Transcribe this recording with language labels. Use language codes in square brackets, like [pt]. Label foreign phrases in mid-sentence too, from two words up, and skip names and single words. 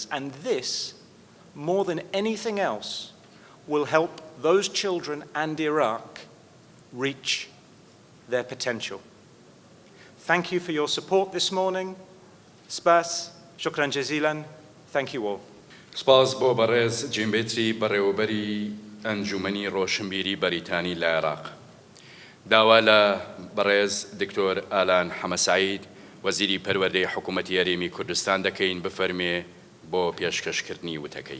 [en] And this, more than anything else, will help those children and Iraq reach their potential. Thank you for your support this morning. Spas, [ar] شكرا جزيلا. [en] Thank you all. [ckb] سپاس بۆ بەڕێز جیمبێتری بەڕێوەبەری ئەنجومەنی ڕۆشنبیری بەریتانی لە عێراق. داوا لە بەڕێز دکتۆر ئالان حەمەسعید وەزیری پەروەردەی حکوومەتی هەرێمی کوردستان دەکەین بفەرمێ بۆ پێشکەشکردنی وتەکەی.